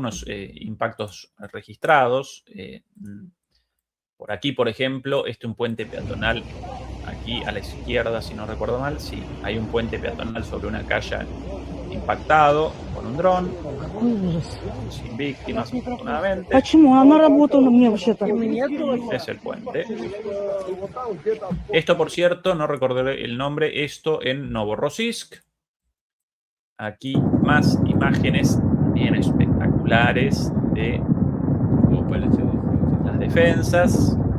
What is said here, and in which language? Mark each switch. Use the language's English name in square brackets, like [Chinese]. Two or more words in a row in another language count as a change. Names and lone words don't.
[Spanish] Algunos impactos registrados. Por aquí, por ejemplo, un puente peatonal, aquí a la izquierda, si no recuerdo mal, sí, hay un puente peatonal sobre una calle impactado con un dron, [Russian] Какой ужас. [Spanish] sin víctimas, afortunadamente. [Russian] Почему? Она работала мне вообще-то. [Spanish] Este es el puente. Esto, por cierto, no recordaré el nombre, esto en Novorossiysk. Aquí más imágenes bien espectaculares de las defensas.